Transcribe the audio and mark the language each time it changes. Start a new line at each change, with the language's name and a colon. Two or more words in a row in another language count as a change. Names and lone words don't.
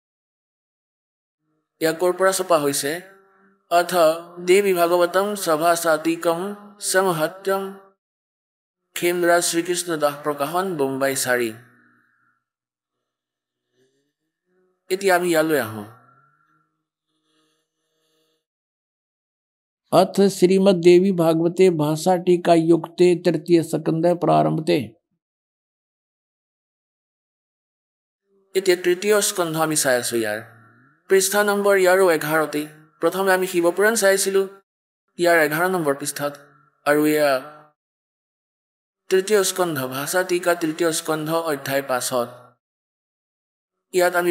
Assamese: এয়া ক'ৰ পৰা ছপা হৈছে
Sanskrit: অথ দেৱী ভাগৱতম সভাসাতিকম সমহত্যম
Assamese: খেমৰাজ শ্ৰীকৃষ্ণ দাস প্ৰকাশন বোম্বাই 4 এতিয়া আমি ইয়ালৈ আহোঁ
Sanskrit: अथ श्रीमद्देवी भागवते भाषा टीका युक्ते तृतीय स्कंद प्रारंभते
Assamese: এতিয়া তৃতীয় স্কন্ধ আমি চাই আছো ইয়াৰ পৃষ্ঠা নম্বৰ ইয়াৰো 11তে প্ৰথমে আমি শিৱপুৰাণ চাইছিলো ইয়াৰ 11 নম্বৰ পৃষ্ঠাত আৰু এয়া তৃতীয় স্কন্ধ ভাষা টিকা তৃতীয় স্কন্ধ অধ্যায় 5ত ইয়াত আমি